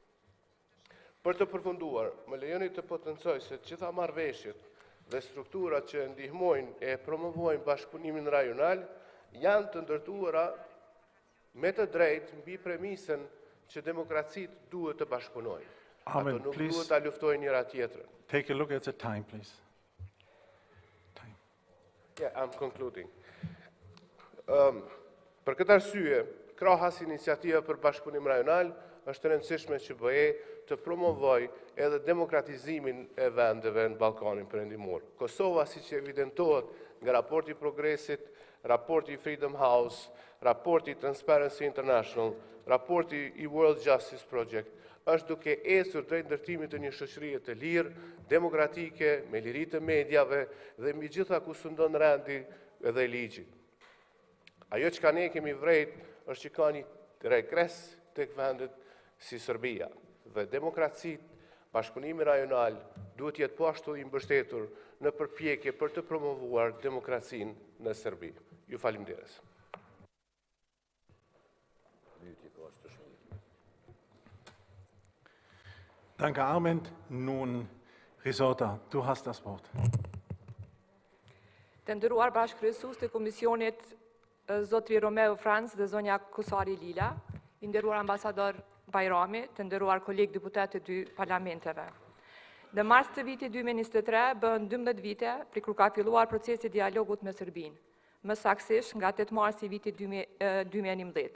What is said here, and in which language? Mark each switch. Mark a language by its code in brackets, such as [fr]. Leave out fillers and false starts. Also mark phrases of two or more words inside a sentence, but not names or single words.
[sq] Për të përfunduar, më lejoni të potencoj se gjitha marrëveshjet dhe strukturat që ndihmojnë e promovojnë bashkëpunimin rajonal janë të ndërtuara me të drejtë mbi premisën që demokracitë duhet të bashkëpunojnë. Ato nuk duhet ta luftojnë njëra tjetrën. [en] Take a look at the time, please. Yeah, I'm concluding. [sq] Për këtë arsye, krahas iniciativa për bashkëpunim rajonal, është rëndësishme që BE të promovoj edhe demokratizimin e vendeve në Ballkanin Perëndimor. Kosova, siç evidentohet nga raporti Progresit, raporti Freedom House, raporti Transparency International, raporti i World Justice Project, është duke ecur drejt ndërtimit të një shoqërie të lirë, demokratike, me liri të mediave dhe mbi gjitha ku sundon rendi dhe ligji. Ajo që ne kemi vrejt është që ka një regres tek vendet si Serbia dhe demokracitë Bashkëpunimi rajonal duhet jetë po ashtu i mbështetur në përpjekje për të promovuar demokracinë në Serbi. Ju faleminderes. [de] Danke, Armand. Nun, Risota, du hast das Wort. [sq] Të nderuar bashkëkryesues të Komisionit, zotri Romeo Franz dhe zonja Kusari Lila, i nderuar ambasador Bajrami, të nderuar kolegë deputet të dy parlamenteve. Në mars të vitit 2023 bën 12 vite kur ka filluar procesi i dialogut me Serbinë, më saktësisht nga 8 marsi i vitit 2011.